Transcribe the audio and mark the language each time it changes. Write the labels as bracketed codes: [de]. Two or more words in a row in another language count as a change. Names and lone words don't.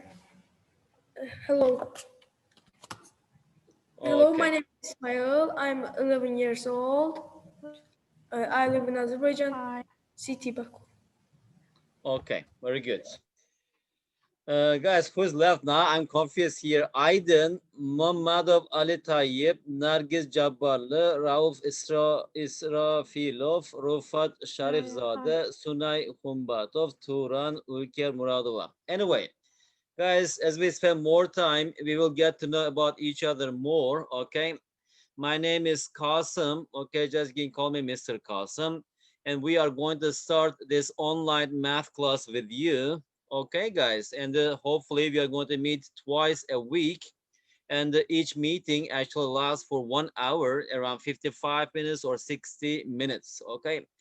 [en] Hello. Hello, Okay. my name is Ismail. I'm 11 years old. I live in Azerbaijan, city Baku. Okay, very good. Guys, who's left now? I'm confused here. Aydın, Muhammadov Ali Tayyip, Nargiz Jabbarlı, Rauf İsrafilov, Rufat Sharifzade, Sunay Humbatov, Turan Ulker Muradova. Anyway, guys, as we spend more time, we will get to know about each other more, okay? My name is Qasim, okay? Just can call me Mr. Qasim. And we are going to start this online math class with you. Okay, guys, and hopefully we are going to meet twice a week, and each meeting actually lasts for 1 hour, around 55 minutes or 60 minutes.